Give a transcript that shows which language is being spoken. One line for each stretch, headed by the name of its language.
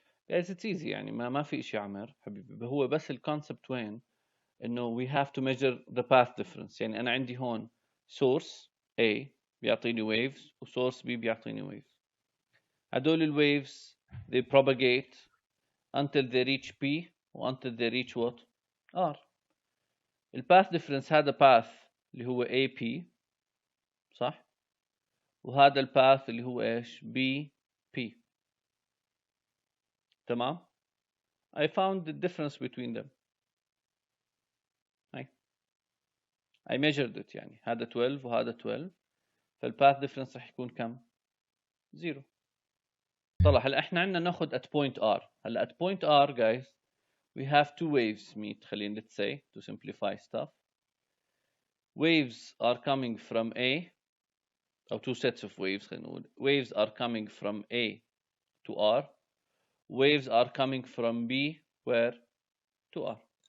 English: Guys, it's easy
Arabic: يعني ما في شيء عمر حبيبي. هو بس الكونسبت وين انه
English: we have to measure the path difference.
Arabic: يعني انا عندي هون
English: source A
Arabic: بيعطيني
English: waves
Arabic: وsource B بيعطيني waves. هدول الwaves
English: they propagate until they reach P until they reach what? R.
Arabic: الباث difference هذا path اللي هو AP صح؟ وهذا الباث اللي هو ايش؟ BP. تمام؟
English: I found the difference between them.
Arabic: هاي
English: I measured it
Arabic: يعني هذا 12 وهذا 12 فالباث difference راح يكون كم؟ 0. طلع هلا احنا عندنا ناخذ at point R. هلا
English: at point R guys we have two waves meet
Arabic: خلينا
English: let's say to simplify stuff. Waves are coming from A or two sets of waves
Arabic: خلينا نقول.
English: Waves are coming from A to R. Waves are coming from B where to R.